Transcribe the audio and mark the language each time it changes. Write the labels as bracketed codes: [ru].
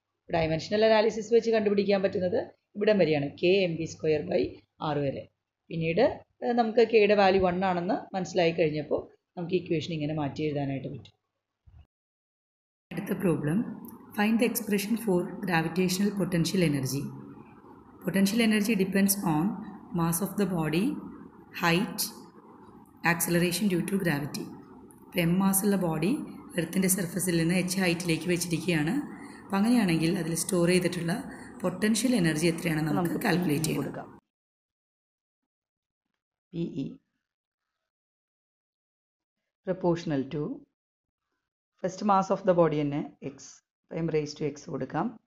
[ml] Dimensional analysis വെച്ച് കണ്ടുപിടിക്കാൻ പറ്റുന്നത് ഇവിടം വരെയാണ്, K M V square by R വരെ. പിന്നീട് നമുക്ക് കെയുടെ വാല്യൂ 1 ആണെന്ന് മനസ്സിലായി കഴിഞ്ഞപ്പോൾ നമുക്ക് ഇക്വേഷൻ ഇങ്ങനെ മാറ്റി എഴുതാനായിട്ട് പറ്റും. അടുത്ത [en] Problem, find the expression for gravitational potential energy. Potential energy depends on mass of the body, height, acceleration due to gravity. [ml] ഇപ്പോൾ എം മാസുള്ള ബോഡി എർത്തിൻ്റെ സർഫസിൽ നിന്ന് h ഹൈറ്റിലേക്ക് വെച്ചിരിക്കുകയാണ്. അപ്പോൾ അങ്ങനെയാണെങ്കിൽ അതിൽ സ്റ്റോർ ചെയ്തിട്ടുള്ള പൊട്ടൻഷ്യൽ എനർജി എത്രയാണെന്ന് നമുക്ക് കാൽക്കുലേറ്റ് ചെയ്ത് കൊടുക്കാം. [en] PE proportional to first mass of the body [ml] തന്നെ [en] X, M raise to X [ml] കൊടുക്കാം.